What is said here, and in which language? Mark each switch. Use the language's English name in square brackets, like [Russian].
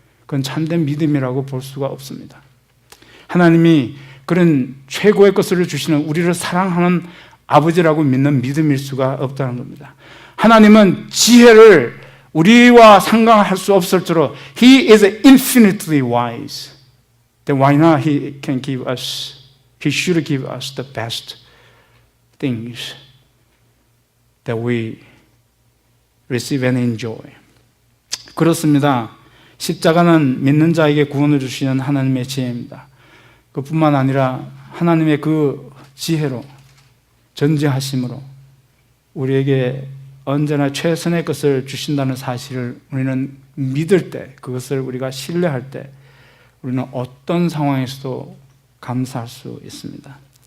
[Korean] 그건 참된 믿음이라고 볼 수가 없습니다. 하나님이 그런 최고의 것을 주시는 우리를 사랑하는 아버지라고 믿는 믿음일 수가 없다는 겁니다. 하나님은 지혜를 우리와 상관할 수 없을 정도로 [English] He is infinitely wise. Then why not He can give us, He should give us the best things that we receive and enjoy. [Korean] 그렇습니다. 십자가는 믿는 자에게 구원을 주시는 하나님의 지혜입니다. 그뿐만 아니라 하나님의 그 지혜로 전지하심으로 우리에게 언제나 최선의 것을 주신다는 사실을 우리는 믿을 때, 그것을 우리가 신뢰할 때 우리는 어떤 상황에서도 감사할 수 있습니다.